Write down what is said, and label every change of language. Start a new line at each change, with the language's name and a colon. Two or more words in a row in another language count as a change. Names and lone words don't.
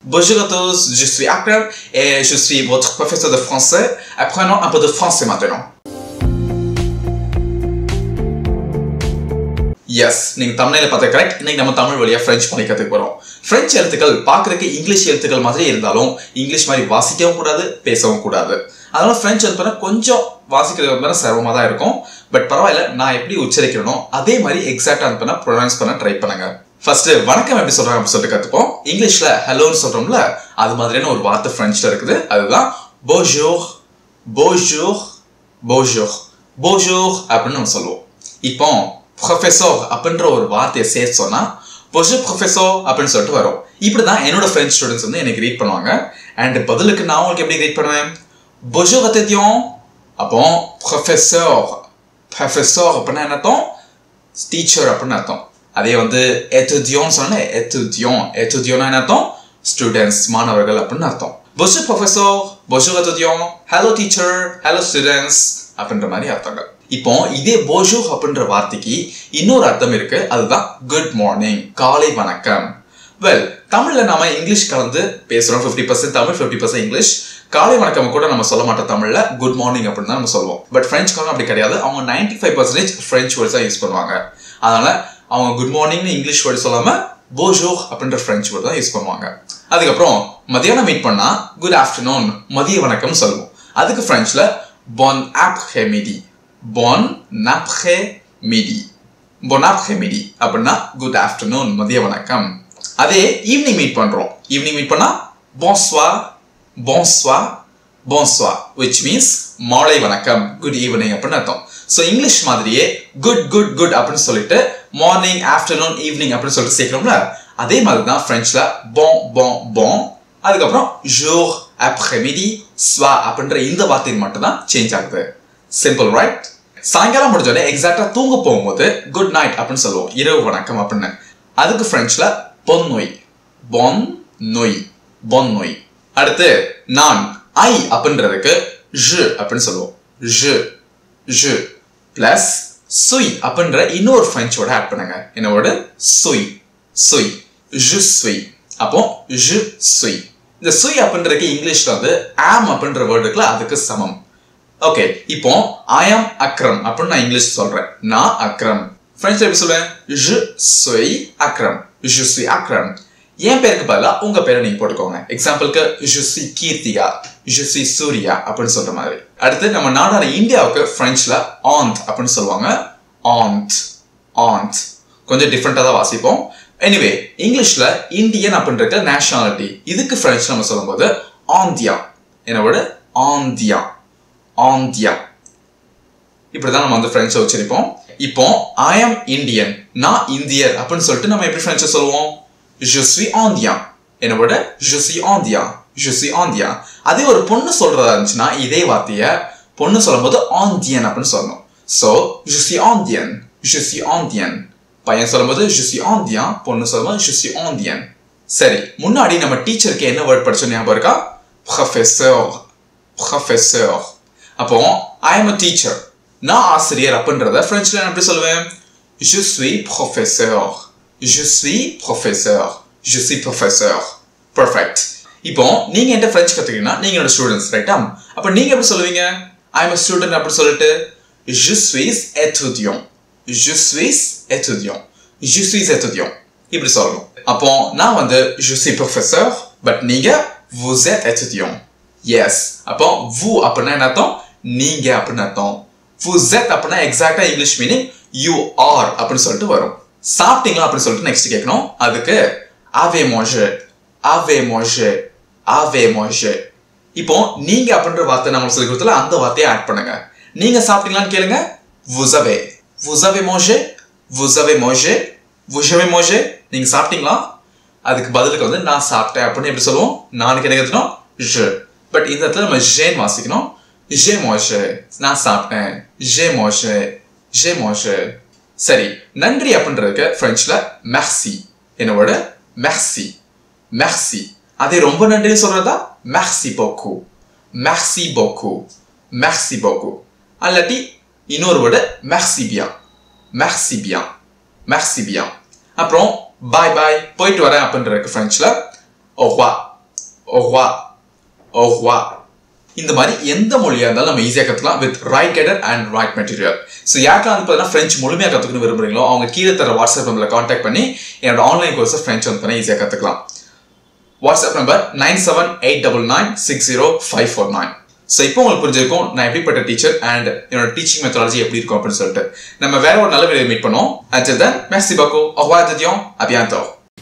French: Bonjour à tous, je suis Akram et je suis votre professeur de français. Apprenons un peu de français maintenant.
English: Yes,
Tamil: நீங்க தமிழ்ல பார்த்தா கரெக்ட். இன்னைக்கு நம்ம தமிழ் வழியா பிரெஞ்சு பண்ணி கத்துக்க போறோம். பிரெஞ்சு எழுத்துக்கள் பார்க்கறதுக்கு இங்கிலீஷ் எழுத்துக்கள் மாதிரி இருந்தாலும் இங்கிலீஷ் மாதிரி வாசிக்கவும் கூடாது, பேசவும் கூடாது. அதனால பிரெஞ்சு எழுத்துனா கொஞ்சம் வாசிக்கிறது சிரமமா தான் இருக்கும். பட் பரவாயில்ல, நான் எப்படி உச்சரிக்கிறனோ அதே மாதிரி எக்ஸாக்ட்டா அனுப்புனா ப்ரொனவுன்ஸ் பண்ண ட்ரை பண்ணுங்க. ஃபர்ஸ்ட் வணக்கம் எப்படி சொல்றாங்க அப்படி சொல்லிட்டு கத்துப்போம். இங்கிலீஷ்ல ஹலோன்னு சொல்றோம்ல, அது மாதிரியான ஒரு வார்த்தை பிரெஞ்சுல இருக்குது. அதுதான்
French: bonjour, bonjour, bonjour, bonjour
Tamil: அப்படின்னு நம்ம சொல்லுவோம். இப்போ ப்ரொஃபஸர் அப்படின்ற ஒரு வார்த்தையை சேர்த்து சொன்னா
French: bonjour professeur
Tamil: அப்படின்னு சொல்லிட்டு வரும். இப்படிதான் என்னோட
English: French students
Tamil: வந்து எனக்கு ரீட் பண்ணுவாங்க. அண்ட் பதிலுக்கு நான் உங்களுக்கு எப்படி ரீட் பண்ணுவேன்?
French: bonjour étudiant.
Tamil: அப்போ
French: professeur professeur
Tamil: அப்படின்னா என்ன அர்த்தம்? டீச்சர் அப்படின்னு அர்த்தம். அதே வந்து
French: étudiant
Tamil: சொன்னா
French: étudiant étudiant
Tamil: என்ன அர்த்தம்? ஸ்டூடெண்ட்ஸ், மாணவர்கள் அப்படின்னு அர்த்தம்.
French: bonjour professeur, bonjour étudiant,
English: hello teacher, hello students
Tamil: அப்படின்ற மாதிரி அர்த்தங்கள். இப்போ இதே bonjour அப்படின்ற வார்த்தைக்கு இன்னொரு அர்த்தம் இருக்கு. அதுதான்
English: good morning,
Tamil: காலை வணக்கம். வெல், தமிழ்ல நாம இங்கிலீஷ் கலந்து பேசுறோம். 50% தமிழ், 50% இங்கிலீஷ். காலை வணக்கம் கூட நம்ம சொல்ல மாட்டோம் தமிழ்ல,
English: good morning
Tamil: அப்படின்னு தான் நம்ம சொல்லுவோம். பட் பிரெஞ்சுக்காரங்க அப்படி கிடையாது. அவங்க 95%
English: French words
Tamil: தான் யூஸ் பண்ணுவாங்க. அதனால அவங்க
English: good morning-nu English word
Tamil: சொல்லாம bonjour அப்படின்ற
English: French word
Tamil: தான் யூஸ் பண்ணுவாங்க. அதுக்கப்புறம் மதியானம் மீட் பண்ணா
English: good afternoon,
Tamil: மதிய வணக்கம் சொல்லுவோம். அதுக்கு பிரெஞ்சுல
French: bon après-midi, bon après-midi, bon après-midi
Tamil: அப்படின்னா
English: good afternoon,
Tamil: மதிய வணக்கம். அதே
English: evening meet
Tamil: பண்றோம்.
English: evening meet
Tamil: பண்ணா
French: bonsoir, bonsoir, bonsoir,
English: which means
Tamil: மாலை வணக்கம்,
English: good evening
Tamil: அப்படின்னு அர்த்தம்.
English: so English
Tamil: மாதிரியே
English: good good good
Tamil: அப்படின்னு சொல்லிட்டு
English: morning, afternoon, evening
Tamil: அப்படின்னு சொல்லிட்டு சேர்க்கிறோம்ல, அதே மாதிரி தான் பிரெஞ்சுல
French: bon bon bon,
Tamil: அதுக்கப்புறம்
French: jour, après-midi, soir
Tamil: அப்படின்ற இந்த வார்த்தை மட்டும் தான் சேஞ்ச் ஆகுது.
English: simple, right?
Tamil: சாயங்காலம் முடிஞ்சோடனே எக்ஸாக்டா தூங்க போகும்போது
English: good night
Tamil: அப்படின்னு சொல்லுவோம், இரவு வணக்கம் அப்படின்னு. அதுக்கு பிரெஞ்சுல
French: bonne nuit, bonne nuit, bonne nuit.
Tamil: அடுத்து நான் ஐ அப்படின்றதுக்கு je அப்படின்னு சொல்லுவோம்.
French: je je
Tamil: பிளஸ் சுய் அப்படின்ற இன்னொரு
English: French word add
Tamil: பண்ணுங்க. என்ன வேர்டு?
French: suis suis je suis. அப்போ je suis.
Tamil: இந்த சுய் அப்படின்றதுக்கு இங்கிலீஷ்ல வந்து am அப்படின்ற வேர்டு இருக்குல்ல, அதுக்கு சமம். ஓகே, இப்போ
English: I am Akram
Tamil: அப்படின்னு நான் இங்கிலீஷ் சொல்றேன். நான் அக்ரம். பிரெஞ்சுல எப்படி சொல்லுவேன்?
French: je suis Akram, je suis Akram.
Tamil: என் பேருக்கு பதிலா உங்க பேரை நீங்க போட்டுக்கோங்க. எக்ஸாம்பிளுக்கு
French: je suis
Tamil: கீர்த்திகா,
French: je suis
Tamil: சூர்யா அப்படின்னு சொல்ற மாதிரி. அடுத்து நம்ம நாடான இந்தியாவுக்கு பிரெஞ்சுல aunt அப்படின்னு சொல்லுவாங்க.
French: aunt aunt
Tamil: கொஞ்சம் டிஃபரெண்டா தான் வாசிப்போம். எனிவே, இங்கிலீஷ்ல இந்தியன் அப்படின்ற நேஷனாலிட்டி, இதுக்கு பிரெஞ்சு நம்ம சொல்லும்போது ஆந்தியா. என்ன வேர்டு?
French: indien indien.
Tamil: இப்படிதான் நம்ம வந்து பிரெஞ்சை உச்சரிப்போம். இப்போ I am Indian, நான் இந்தியர் அப்படின்னு சொல்லிட்டு நம்ம எப்படி பிரெஞ்சை சொல்லுவோம்?
French: je suis indien.
Tamil: என்ன வேர்டு?
French: je suis indien, je suis indien.
Tamil: அதே ஒரு பொண்ணு சொல்றதா இருந்துச்சுன்னா இதே வார்த்தையை பொண்ணு சொல்லும்போது indien அப்படின்னு சொல்லணும்.
French: so je suis indien, je suis indien.
Tamil: பையன் சொல்லும்போது
French: je suis indien,
Tamil: பொண்ணு சொல்லும்போது
French: je suis indienne.
Tamil: சரி, முன்னாடி நம்ம டீச்சருக்கு என்ன வேர்ட் படிச்சோம் ஞாபகம் இருக்கா?
French: professeur, professeur.
English: அப்போ I am a teacher,
Tamil: நான் ஆசிரியர் அப்படின்றத பிரெஞ்சுல நான் எப்படி சொல்லுவேன்?
French: je suis professeur, je suis professeur, je suis professeur.
English: Perfect.
Tamil: இப்போ நீங்க என்கிட்ட பிரெஞ்சு கத்துக்கிட்டீங்கன்னா நீங்க என்னோட
English: students, right-aa?
Tamil: அப்ப நீங்க எப்படி சொல்லுவீங்க?
English: I am a student
Tamil: அப்படி சொல்லிட்டு
French: je suis étudiant, je suis étudiant, je suis étudiant
Tamil: இப்படி சொல்லணும். அப்போ நான் வந்து
French: je suis professeur,
Tamil: பட் நீங்க
French: vous êtes étudiant. yes.
Tamil: அப்போ vous அப்படின்னா என்ன அர்த்தம்? நீங்க அப்படின்னு அர்த்தம்.
French: vous êtes
Tamil: அப்படின்னா
English: exacta English meaning you are
Tamil: அப்படின்னு சொல்லிட்டு வரும். சாப்பிட்டீங்களா அப்படின்னு சொல்லிட்டு நெக்ஸ்ட் கேட்கணும்.
French: அதுக்கு avez mangé, avez mangé, avez mangé.
Tamil: இப்போ நீங்க அப்படின்ற வார்த்தை நம்ம சொல்லி கொடுத்தல, அந்த வார்த்தையை ஆட் பண்ணுங்க. நீங்க சாப்பிட்டீங்களான்னு கேளுங்க,
French: vous avez, vous avez mangé, vous avez mangé, vous avez mangé.
Tamil: நீங்க சாப்பிட்டீங்களா? அதுக்கு பதிலுக்கு வந்து நான் சாப்பிட்டேன் அப்படின்னு எப்படி சொல்லுவோம்? நானுக்கு என்ன கத்துனோம்? je. பட் இந்த இடத்துல நம்ம ஜேன் வாசிக்கணும்.
French: j'ai mangé,
Tamil: நான் சாப்பிட்டேன்.
French: j'ai mangé, j'ai mangé.
Tamil: சரி, நன்றி அப்படின்றதுக்கு பிரெஞ்சுல merci. என்ன வேர்டு?
French: merci, merci.
Tamil: அதே ரொம்ப நன்றி சொல்றதா
French: merci beaucoup, merci beaucoup, merci beaucoup.
Tamil: அல்லாட்டி இன்னொரு வேர்டு
French: merci bien, merci bien, merci bien. அப்புறம்
English: bye bye,
Tamil: போயிட்டு வரேன் அப்படின்றதுக்கு பிரெஞ்சுல
French: au revoir, au revoir, au revoir.
Tamil: இந்த மாதிரி எந்த மொழியா இருந்தாலும் நம்ம ஈஸியாக கற்றுக்கலாம்
English: with right guided and right material.
Tamil: ஸோ யாருக்கெல்லாம் வந்து பார்த்தீங்கன்னா ஃப்ரெஞ்ச் முழுமையாக கற்றுக்கணும் விரும்புறீங்களோ அவங்க கீழே தர
English: WhatsApp numberil contact
Tamil: பண்ணி என்னோட
English: online course-ai
Tamil: ஃப்ரெஞ்ச் வந்து பண்ணி ஈஸியாக கற்றுக்கலாம்.
English: WhatsApp number
Tamil: 9789960549. ஸோ இப்போ உங்களுக்கு புரிஞ்சிருக்கும் நான் எப்படிப்பட்ட
English: teacher and
Tamil: என்னோட
English: teaching methodology
Tamil: எப்படி இருக்கும் அப்படின்னு சொல்லிட்டு. நம்ம வேற ஒரு நல்ல வீடியோ மீட் பண்ணுவோம்.
English: Until then,
French: merci beaucoup, au revoir de Dion, à bientôt.